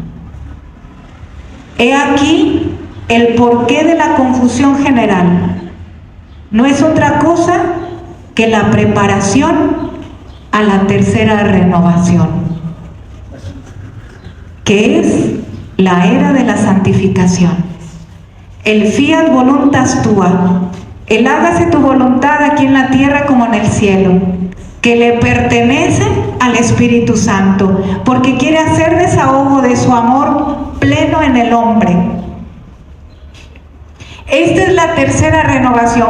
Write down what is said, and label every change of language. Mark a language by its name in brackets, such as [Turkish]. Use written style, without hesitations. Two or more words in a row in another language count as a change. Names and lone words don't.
[Spanish] He aquí el porqué de la confusión general. No es otra cosa que la preparación a la tercera renovación, que es la era de la santificación. [Latin] El fiat voluntas tua, [Spanish] el hágase tu voluntad aquí en la tierra como en el cielo, que le pertenece al Espíritu Santo, porque quiere hacer desahogo de su amor pleno en el hombre. Esta es la tercera renovación.